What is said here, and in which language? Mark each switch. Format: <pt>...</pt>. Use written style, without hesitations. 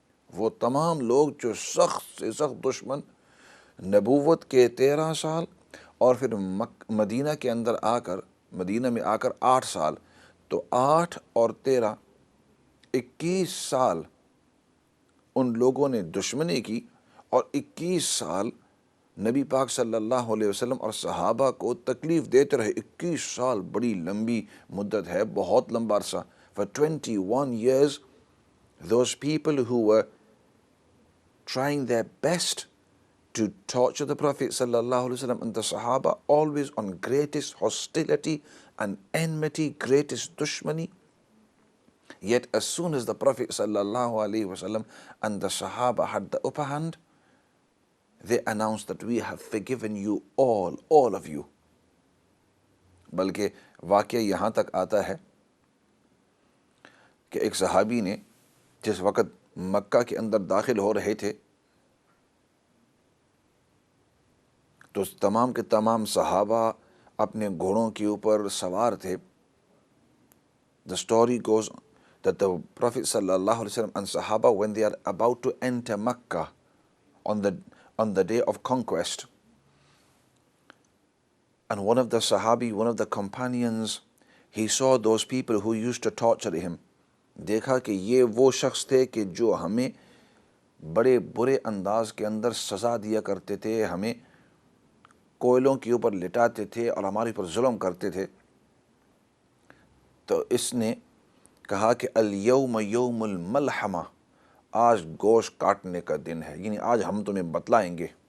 <ur>وہ تمام لوگ جو سخت سے سخت دشمن، نبوت کے 13 سال اور پھر مدینہ کے اندر مدینہ میں آ کر 8 سال، تو 8 اور 13 21 سال ان لوگوں نے دشمنی کی اور 21 سال نبی پاک صلی اللہ علیہ وسلم اور صحابہ کو تکلیف دیتے رہے. 21 سال بڑی لمبی مدت ہے، بہت لمبا عرصہ.</ur> <en>For 21 years those people who were trying their best to torture the Prophet sallallahu alaihi wasallam and the Sahaba, always on greatest hostility and enmity, greatest dushmani. Yet as soon as the Prophet sallallahu alaihi wasallam and the Sahaba had the upper hand, they announced that we have forgiven you all of you.</en> <ur>بلکہ واقعہ یہاں تک آتا ہے کہ ایک صحابی نے جس وقت مکہ کے اندر داخل ہو رہے تھے تو تمام کے تمام صحابہ اپنے گھوڑوں کے اوپر سوار تھے.</ur> <en>The story goes that the Prophet sallallahu alaihi wasallam and Sahaba, when they are about to enter Makkah on the day of conquest, and one of the Sahabi, one of the companions, he saw those people who used to torture him.</en> <ur>دیکھا کہ یہ وہ شخص تھے کہ جو ہمیں بڑے برے انداز کے اندر سزا دیا کرتے تھے، ہمیں کوئلوں کے اوپر لٹاتے تھے اور ہمارے اوپر ظلم کرتے تھے. تو اس نے کہا کہ</ur> <ar>الیوم یوم الملحمہ،</ar> <ur>آج گوشت کاٹنے کا دن ہے، یعنی آج ہم تمہیں بتلائیں گے.</ur>